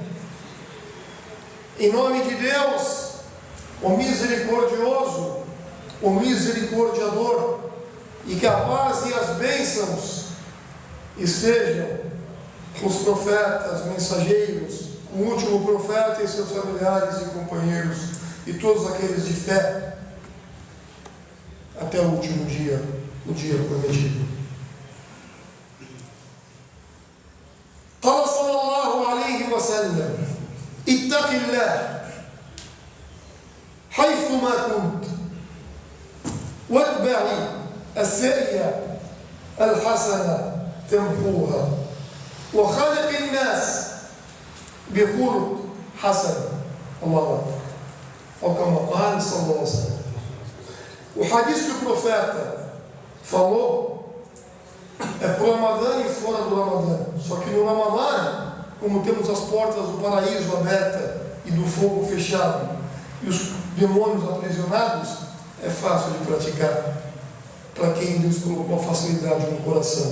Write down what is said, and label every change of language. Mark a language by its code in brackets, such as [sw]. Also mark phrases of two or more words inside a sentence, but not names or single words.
[pt] Em nome de Deus, o misericordioso, o misericordiador, e que a paz e as bênçãos estejam com os profetas, mensageiros, o último profeta e seus familiares e companheiros, e todos aqueles de fé, até o último dia, o dia prometido. [ar] قال صلى الله عليه وسلم: اتق الله حيثما كنت واتبع السيئة الحسنة تمحوها وخالق الناس بخلق حسن. الله أكبر. [pt] Ou como [ar] قال صلى الله عليه وسلم. [pt] O hadith que o profeta falou é para o Ramadã e fora do Ramadã. Só que no Ramadã, como temos as portas do paraíso abertas e do fogo fechado e os demônios aprisionados, é fácil de praticar para quem Deus colocou a facilidade no coração.